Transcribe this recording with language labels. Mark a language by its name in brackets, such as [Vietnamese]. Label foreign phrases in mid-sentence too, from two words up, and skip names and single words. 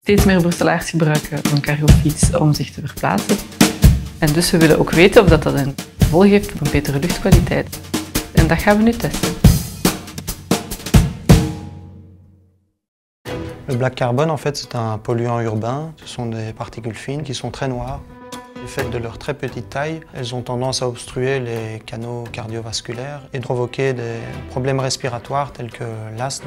[Dutch] Steeds meer Brusselaars gebruiken een cargofiets om zich te verplaatsen. En dus we willen ook weten of dat een gevolg heeft op een betere luchtkwaliteit. En dat gaan we nu testen. [French] Le black carbone, en fait, c'est un polluant urbain. Ce sont des particules fines qui sont très noires. Du fait de leur très petite taille, elles ont tendance à obstruer les canaux cardiovasculaires et provoquer des problèmes respiratoires tels que l'asthme.